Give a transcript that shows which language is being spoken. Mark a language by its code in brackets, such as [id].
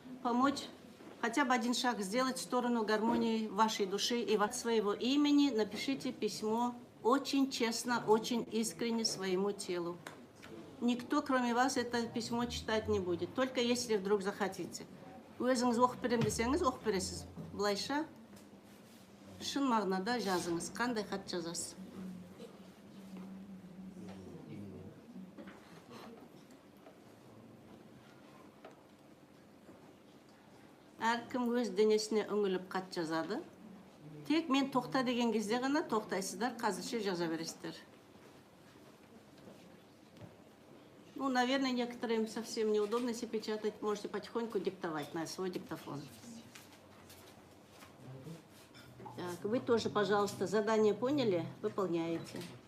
[ru] Помочь, хотя бы один шаг сделать в сторону гармонии вашей души и от своего имени напишите письмо очень честно, очень искренне своему телу. Никто, кроме вас, это письмо читать не будет, только если вдруг захотите. [kk] Өзіңіз оқып берем десеңіз, оқып бересіз. Былайша, шын мағынада жазыңыз. Қандай хат жазасыз? Әркім өз денесіне үңіліп хат жазады. Тек мен тоқта деген кезде ғана тоқтайсыздар, қазірше жаза бересіздер. [ru] Ну, наверное, некоторым совсем неудобно, если печатать, можете потихоньку диктовать на свой диктофон. Так, вы тоже, пожалуйста, задание поняли, выполняете.